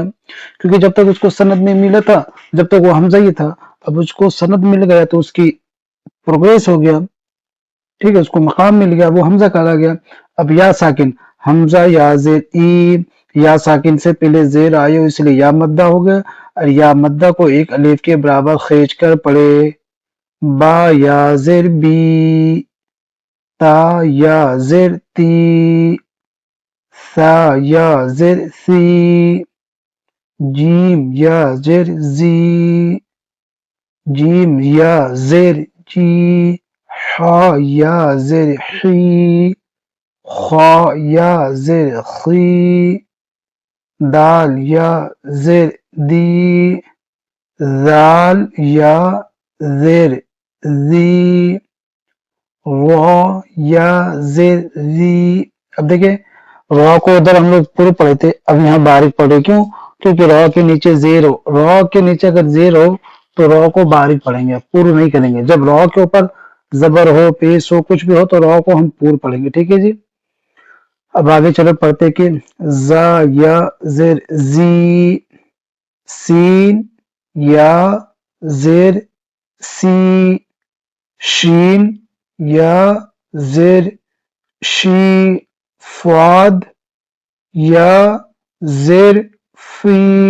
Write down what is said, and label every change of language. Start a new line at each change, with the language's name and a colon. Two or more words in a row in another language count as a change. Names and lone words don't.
Urdu: کیونکہ جب تک اس کو سند نہیں ملا تھا، جب تک وہ حمزہ ہی تھا، اب اس کو سند مل گیا تو اس کی پروگریس ہو گیا، ٹھیک ہے، اس کو مقام مل گیا، وہ حمزہ کہا گیا۔ اب یا ساکن، حمزہ یا زیر ای، یا ساکن سے پہلے زیر آئے ہو اس لیے یا مدہ ہو گیا، اور یا مدہ کو ایک الف کے برابر کھینچ کر پڑھے۔ با یا زیر بی، تا یا زیر تی، سا یا زیر سی، جیم یا زیر زی، جیم یا زیر جی، حا یا زیر حی، خا یا زیر خی، دال یا زیر دی، ذال یا زیر زی، را یا زیر زی۔ اب دیکھیں را کو ادھر ہم لوگ پورے پڑھے تھے، اب یہاں باریک پڑھے، کیوں؟ کیونکہ را کے نیچے زیر ہو، را کے نیچے اگر زیر ہو تو را کو باریک پڑھیں گے، پورا نہیں کریں گے۔ جب را کے اوپر زبر ہو، پیش ہو، کچھ بھی ہو تو را کو ہم پور پڑھیں گے، ٹھیک ہے جی۔ اب آگے چلو پڑھتے کہ زا یا زیر زی، سین یا زیر سی، شین یا زیر شی، فاد یا زیر فی،